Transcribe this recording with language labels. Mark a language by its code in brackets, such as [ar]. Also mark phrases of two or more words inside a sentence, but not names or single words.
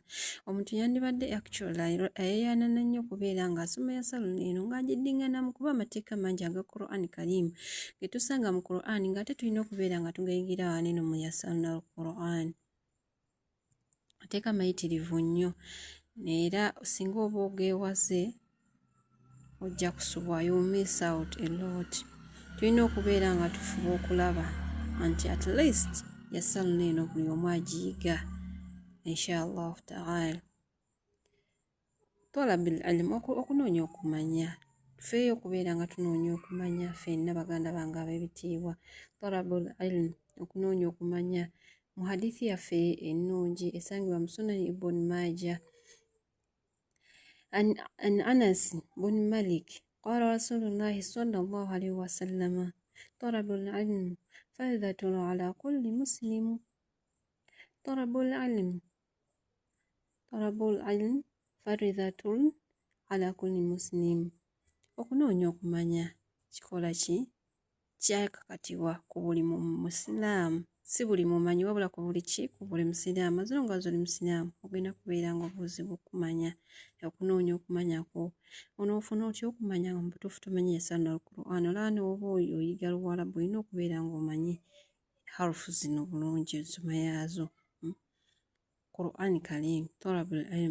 [lg] Omuntu yandibadde ayeeyanana nnyo okubeera ng'asoma yasalna eno ng'agiddinganamu, kuba amateeka mangi aga [ar] قرآن كريم [lg] ge tusanga mu Qur'an ng'ate tulina okubeera nga tugayigira wano eno mu [ar] يسرنا القرآن. [lg] Mateeka mayitirivu nnyo, era singa oba ogeewaze ojja kusubwa, [en] you miss out a lot. [lg] Tulina okubeera nga tufuba okulaba nti [en] at least [lg] yasalna eno buli omu agiyiga [ar] إن شاء الله تعالى. طلب العلم, [lg] okunoonya okumanya. Tufeeyo okubeera nga tunoonya okumanya ffenna baganda bange ab'ebitiibwa. [ar] طلب العلم, [lg] okunoonya okumanya. Mu hadithi yaffe ennungi esangibwa mu [ar] Sunan Ibn Majah عن أنس بن مالك قال رسول الله صلى الله عليه وسلم طلب العلم فريضة على كل مسلم. طلب العلم فريضة على كل مسلم. [lg] Okunoonya okumanya kikola ki? Kyakakatibwa ku buli musiraamu. Si buli mumanyi wabula ku buli ki? Ku buli musiraamu. [en] As long as [lg] oli musiraamu ogenda kubeera nga obuuzibwa okumanya. Okunoonya okumanyako onoofuna otya okumanya nga mu butuufu tomanyi [ar] يسرنا القرآن? [lg] Olaba n'oba oyiga Luwarabu olina okubeera ng'omanyi harufu zino bulungi, ensoma yaazo. [ar] قرآن كريم، طلب العلم.